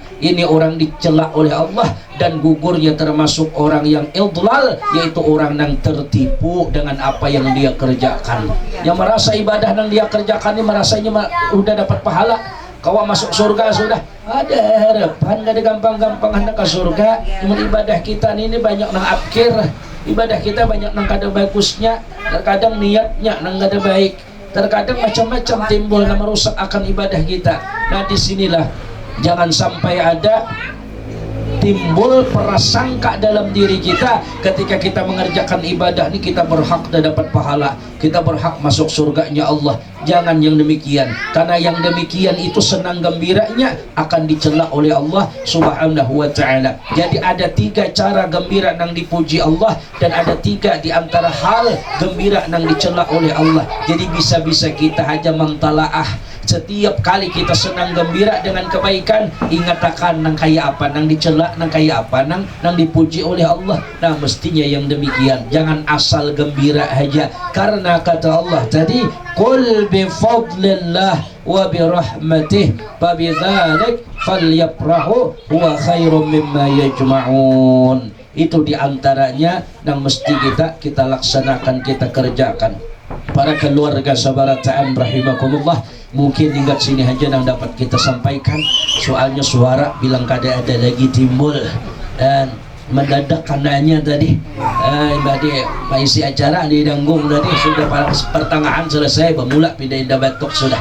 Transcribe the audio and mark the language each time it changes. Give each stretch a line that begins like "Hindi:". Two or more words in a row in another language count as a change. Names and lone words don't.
Indonesian: Ini orang dicela oleh Allah, dan gugurnya termasuk orang yang idlal, yaitu orang yang tertipu dengan apa yang dia kerjakan. Yang merasa ibadah yang dia kerjakan ini merasanya udah dapat pahala, kawa masuk surga sudah, ada harapan, gak ada gampang-gampang hendak ke surga.
Banjar: Cuma ibadah kita ini banyak nang akhir, ibadah kita banyak nang kada bagusnya, terkadang niatnya nang kada baik, terkadang macam-macam timbul yang merusak akan ibadah kita.
Indonesian: Nah disinilah jangan sampai ada timbul prasangka dalam diri kita ketika kita mengerjakan ibadah ini kita berhak dapat pahala, kita berhak masuk surganya Allah. Jangan yang demikian, karena yang demikian itu senang gembiranya akan dicela oleh Allah
Arabic: سبحانه وتعالى.
Indonesian: Jadi ada 3 cara gembira yang dipuji Allah, dan ada 3 di antara hal gembira yang dicela oleh Allah. Jadi bisa-bisa kita hanya mentalaah.
Banjar: Setiap kali kita senang gembira dengan kebaikan, ingat akan nang kaya apa, nang dicela, nang kaya apa, nang dipuji oleh Allah.
Indonesian: Nah mestinya yang demikian, jangan asal gembira aja. Karena kata Allah tadi,
Arabic: قل بفضل الله وبرحمته فبذلك فليفرحوا هو خير مما يجمعون.
Indonesian: Itu diantaranya yang mesti kita laksanakan, kita kerjakan.
Banjar: Para keluarga sabarataan rahimakumullah, mungkin hingga sini aja yang dapat kita sampaikan. Soalnya suara bilang kada ada lagi timbul, dan mendadak kananya tadi isi acara di Danggung tadi sudah pertengahan selesai, bermula pindahin Batok sudah.